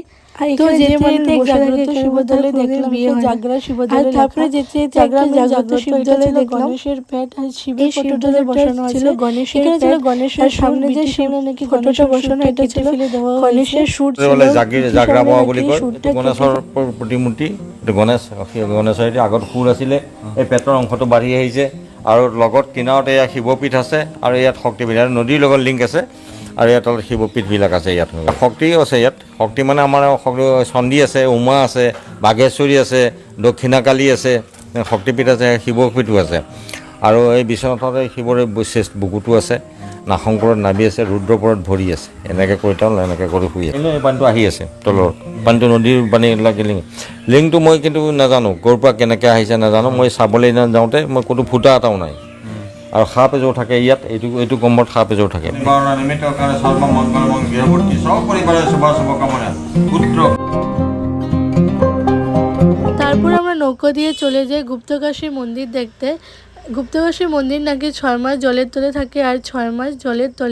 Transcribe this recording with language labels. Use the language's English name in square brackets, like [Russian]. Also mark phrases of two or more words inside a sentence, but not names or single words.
[Bangla] আর এখানে যে মানুষ বসে থাকে শিবদলে দেখলাম জাগরা শিবদলে, তারপরে যেতে জাগ্রত শিবদলে দেখলাম গণেশের পেট আর শিবের ফটোটা বসানো ছিল। গণেশের ছিল গণেশের সামনে যে শিব নাকি ফটোটা বসানো, এটা ছিল গণেশের শুট ছিল। [Assamese] জাগরা বাবা বুলি কয়, গণেশৰ প্ৰতিমূৰ্তি। গণেশৰ আগত সুৰ আছিলে, এই পেটৰ অংশটো বাঢ়ি আহিছে। আৰু লগত কিনাৰতে এয়া শিৱপীঠ আছে, আৰু ইয়াত শক্তিপীঠ, নদীৰ লগত লিংক আছে। আৰু ইয়াত শিৱপীঠবিলাক আছে, ইয়াত শক্তিও আছে। ইয়াত শক্তি মানে আমাৰ চণ্ডী আছে, উমা আছে, বাঘেশ্বৰী আছে, দক্ষিণাকালী আছে, শক্তিপীঠ আছে, শিৱপীঠো আছে। আৰু এই বিশ্বনাথতে শিৱৰে শ্ৰেষ্ঠ বুকুটো আছে, নাশংকৰত নাবি আছে, ৰুদ্ৰপৰত ভৰি আছে। এনেকৈ কৰি তেওঁ এনেকৈ কৰি শুই আছে। এই পানীটো আহি আছে তলৰ পানীটো, নদীৰ পানী এইবিলাক লিংকটো মই কিন্তু নাজানো ক'ৰ পৰা কেনেকৈ আহিছে নাজানো। মই চাবলৈ যাওঁতে মই ক'তো ফুটা এটাও নাই। আৰু সাপ এযোৰ থাকে ইয়াত, এইটো কম্বত সাপ এযোৰ থাকে। [Bangla] তারপর আমরা নৌকো দিয়ে চলে যাই গুপ্তকাশী মন্দির দেখতে। গুপ্তকাশী মন্দির নাকি 6 মাস জলের তলে থাকে, আর 6 মাস জলের তলে।